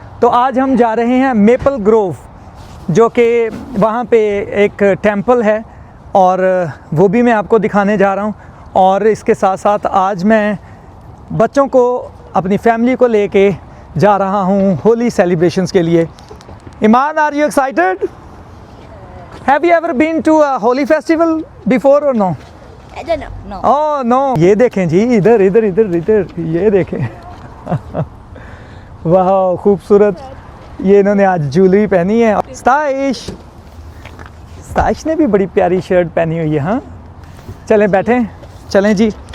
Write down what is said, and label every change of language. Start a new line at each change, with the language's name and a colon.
Hindi: तो आज हम जा रहे हैं मेपल ग्रोव, जो कि वहाँ पे एक टेंपल है और वो भी मैं आपको दिखाने जा रहा हूँ। और इसके साथ साथ आज मैं बच्चों को, अपनी फैमिली को लेके जा रहा हूँ होली सेलिब्रेशंस के लिए।
English: Iman, are you excited? Have you ever been to a holy festival before or no? I don't know. No. Oh no.
Hindi: ये देखें जी, इधर इधर इधर इधर, ये देखें। वाह, खूबसूरत। ये इन्होंने आज ज्वेलरी पहनी है। स्ताइश ने भी बड़ी प्यारी शर्ट पहनी हुई है। हाँ, चलें बैठें, चलें जी।